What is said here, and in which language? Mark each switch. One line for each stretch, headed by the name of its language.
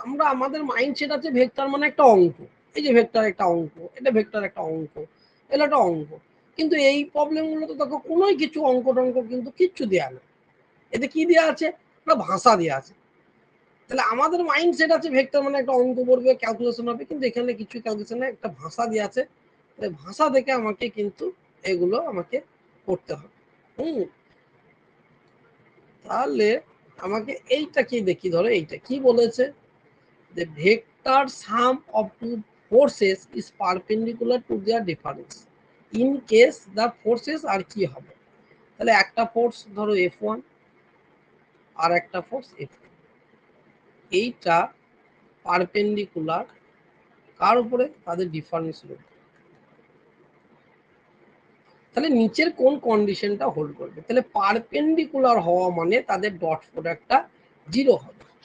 Bangla: আমরা আমাদের মাইন্ডসেট আছে ভেক্টর মানে একটা অঙ্ক, এই যে ভেক্টর একটা অঙ্ক, এটা ভেক্টর একটা অঙ্ক, এটা একটা অঙ্ক, কিন্তু এই প্রবলেমগুলোতে দেখো কোনো কিছু অঙ্ক টঙ্ক কিন্তু কিচ্ছু দেওয়া নেই। এতে কি দেওয়া আছে? একটা ভাষা দেওয়া আছে। তাহলে আমাদের মাইন্ডসেট আছে ভেক্টর মানে একটা অঙ্ক পড়বে, ক্যালকুলেশন হবে, কিন্তু এখানে কিছু ক্যালকুলেশন নেই, একটা ভাষা দেওয়া আছে। ভাষা দেখে আমাকে কিন্তু এগুলো আমাকে করতে হবে। তাহলে আমাকে এইটা কি দেখি, ধরো এইটা কি বলেছে,
English: the vector sum of two forces is perpendicular to their difference in case the forces
Bangla: আর কি হবে। তাহলে একটা ফোর্স ধরো F1 আর একটা ফোর্স F2, এইটা পারপেন্ডিকুলার কার উপরে? তাদের ডিফারেন্সের উপরে। তাহলে নিচের কোন কন্ডিশনটা হোল্ড করবে? তাহলে পারপেন্ডিকুলার হওয়া মানে তাদের ডট প্রোডাক্টটা 0 হবে।